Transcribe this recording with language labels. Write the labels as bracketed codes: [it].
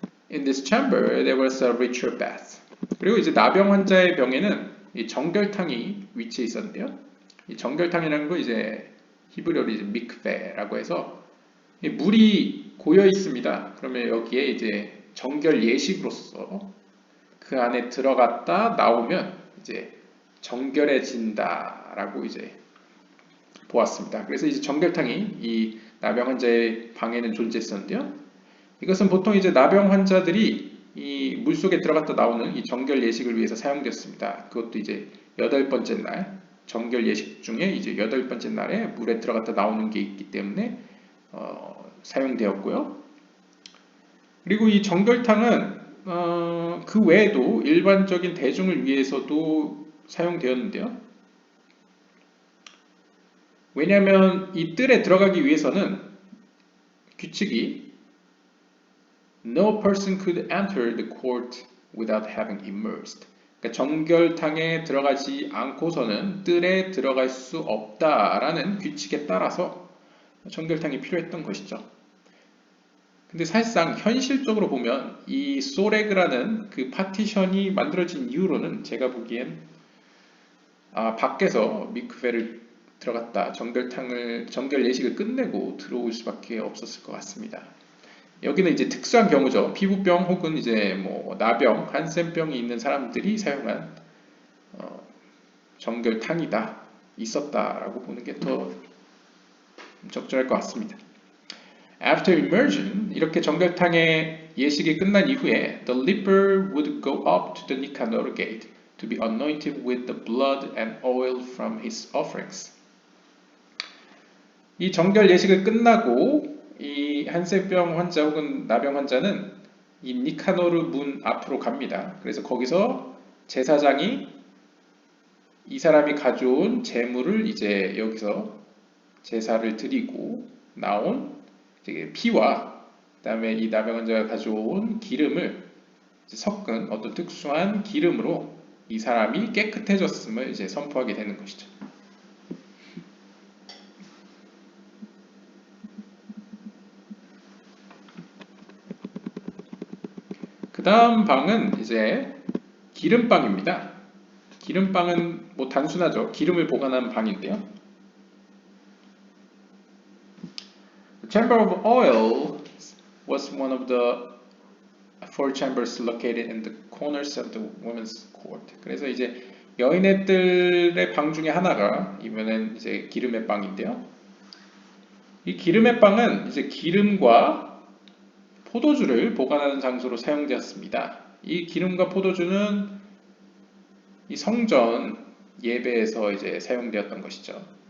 [en] In this chamber there was a ritual bath. [ko] 그리고 이제 나병 환자의 병에는 이 정결탕이 위치해 있었는데요. 이 정결탕이라는 거 이제 히브리어로 이제 미크베라고 해서 물이 고여 있습니다. 그러면 여기에 이제 정결 예식으로서 그 안에 들어갔다 나오면 이제 정결해진다라고 이제 보았습니다. 그래서 이제 정결탕이 이 나병 환자의 방에는 존재했었는데요. 이것은 보통 이제 나병 환자들이 이 물속에 들어갔다 나오는 이 정결 예식을 위해서 사용되었습니다. 그것도 이제 8번째 날, 정결 예식 중에 이제 8번째 날에 물에 들어갔다 나오는 게 있기 때문에 사용되었고요. 그리고 이 정결탕은 그 외에도 일반적인 대중을 위해서도 사용되었는데요. 왜냐하면 이 뜰에 들어가기 위해서는 규칙이 [en] No person could enter the court without having immersed. [ko] 그러니까 정결탕에 들어가지 않고서는 뜰에 들어갈 수 없다라는 규칙에 따라서 정결탕이 필요했던 것이죠. 근데 사실상 현실적으로 보면 이 소레그라는 그 파티션이 만들어진 이후로는 제가 보기엔 밖에서 미크베를 들어갔다 정결 예식을 끝내고 들어올 수밖에 없었을 것 같습니다. 여기는 이제 특수한 경우죠. 피부병 혹은 이제 뭐 나병, 한센병이 있는 사람들이 사용한 정결탕이다, 있었다라고 보는 게 더 적절할 것 같습니다. [en] After immersion, [ko] 이렇게 정결탕의 예식이 끝난 이후에 [en] the leper would go up to the Nicanor gate to be anointed with the blood and oil from his offerings. [ko] 이 정결 예식을 끝나고 이 한센병 환자 혹은 나병 환자는 이 니카노르 문 앞으로 갑니다. 그래서 거기서 제사장이 이 사람이 가져온 제물을 이제 여기서 제사를 드리고 나온 피와 그다음에 이 나병 환자가 가져온 기름을 섞은 어떤 특수한 기름으로 이 사람이 깨끗해졌음을 이제 선포하게 되는 것이죠. 그 다음 방은 이제 기름방입니다. 기름방은 뭐 단순하죠. 기름을 보관하는 방인데요. [en] The chamber of oil was one of the four chambers located in the corners of the women's court. [ko] 그래서 이제 여인들의 방 중에 하나가 이번엔 이제 기름의 방인데요. 이 기름의 방은 이제 기름과 포도주를 보관하는 장소로 사용되었습니다. 이 기름과 포도주는 이 성전 예배에서 이제 사용되었던 것이죠.